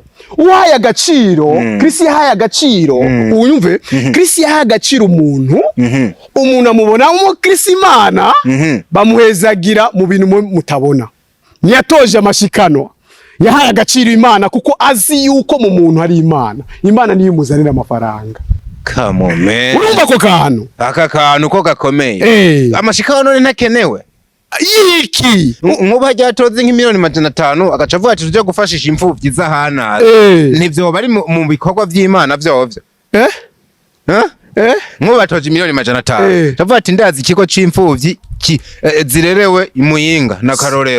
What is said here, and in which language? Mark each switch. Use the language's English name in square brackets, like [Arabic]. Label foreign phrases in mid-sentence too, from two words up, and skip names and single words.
[Rundi] Uhaye agaciro, Chris yahaye agaciro, uyumve, Chris yahaye agaciro umuntu amubona mu Chris Imana, bamuhezagira mu bintu mutabona. Ntiyatoje amashikano, yahaye agaciro Imana kuko azi yuko mu muntu hari Imana. Imana niyo imuzanira amafaranga. [English] Come on, man. [Rundi] Urumva ko kantu? Aka kantu ko gakomeye. Amashikano none ntakenewe. Yiki nkuba ryatoze nk'imiliyoni 500 agaca avuga ati tuje gufashisha imfuvyi z'ahana, nivyo bari mu bikorwa vy'Imana vyovyo. Nkuba toje miliyoni 500 avuga ati ndazi ikigo c'imfuvyi zirerewe imuyinga na Karorero,